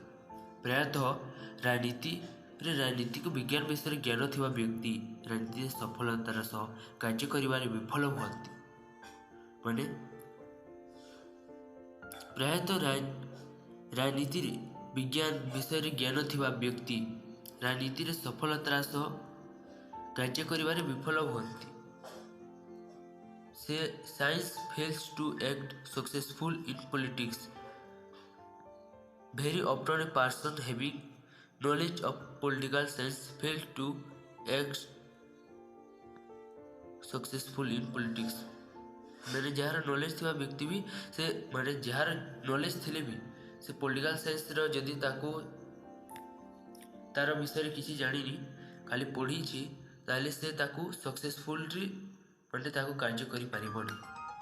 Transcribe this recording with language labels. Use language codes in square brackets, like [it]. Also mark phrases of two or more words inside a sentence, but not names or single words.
[or] ପ୍ରାୟତଃ ରାଜନୀତିକ ବିଜ୍ଞାନ ବିଷୟରେ ଜ୍ଞାନ ଥିବା ବ୍ୟକ୍ତି ରାଜନୀତିରେ ସଫଳତାର ସହ କାର୍ଯ୍ୟ କରିବାରେ ବିଫଳ ହୁଅନ୍ତି। ମାନେ ପ୍ରାୟତଃ ରାଜନୀତିରେ ବିଜ୍ଞାନ ବିଷୟରେ ଜ୍ଞାନ ଥିବା ବ୍ୟକ୍ତି ରାଜନୀତିରେ ସଫଳତାର ସହ କାର୍ଯ୍ୟ କରିବାରେ ବିଫଳ ହୁଅନ୍ତି। [en] Science fails to act successful in politics. Very often, a person having knowledge of political science fails to act successful in politics. [or] ମାନେ ଯାହାର ନଲେଜ ଥିବା ବ୍ୟକ୍ତି ବି ସେ ମାନେ ଯାହାର ନଲେଜ ଥିଲେ ବି ସେ [en] political science [or] ଯଦି ତାକୁ ତାର ବିଷୟରେ କିଛି ଜାଣିନି ଖାଲି ପଢ଼ିଛି ତାହେଲେ ସେ ତାକୁ ସକ୍ସେସଫୁଲି ମାନେ ତାକୁ କାର୍ଯ୍ୟ କରିପାରିବନି।